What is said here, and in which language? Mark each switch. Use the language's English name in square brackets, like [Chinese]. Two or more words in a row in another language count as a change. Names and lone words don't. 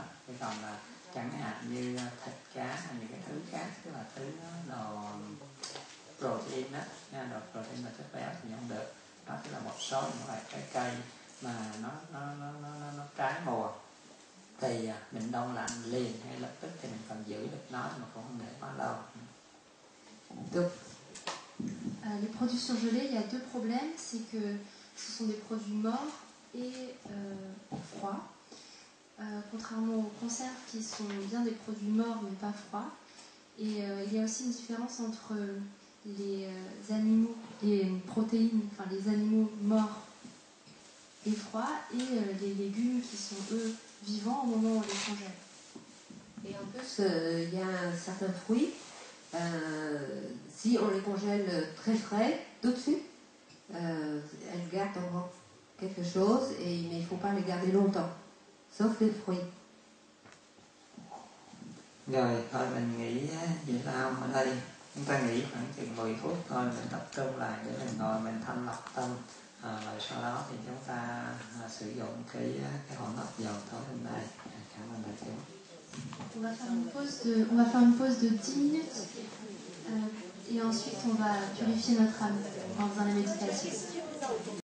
[Vietnamese] Thế còn là chẳng hạn như thịt cá hay những cái thứ khác, tức là thứ đồ protein đó, đồ protein là chất béo thì không được. Đó tức là một số những loại trái cây mà nó trái mùa thì mình đông lạnh liền ngay lập tức thì mình còn giữ được nó mà cũng không để quá lâu. Được. [French] Les produits surgelés, il y a deux problèmes, c'est que ce sont des produits morts et froids. Contrairement aux conserves qui sont bien des produits morts mais pas froids. Et il y a aussi une différence entre les animaux, les protéines, enfin les animaux morts et froids et les légumes qui sont eux vivants au moment où on les congèle. Et en plus, il y a certains fruits Si on les congèle très frais, tout de suite, elles gardent quelque chose, mais il ne faut pas les garder longtemps, sauf les fruits. [Vietnamese] Rồi, thôi mình nghỉ Việt Nam ở đây. Chúng ta nghỉ khoảng chừng 10 phút thôi, mình tập trung lại để mình ngồi mình thanh lọc tâm. Rồi sau đó thì chúng ta sử dụng cái hỗn hợp dầu tối hôm nay. Cảm ơn đại chúng. [French] On va faire une pause de 10 minutes et ensuite on va purifier notre âme en faisant la méditation.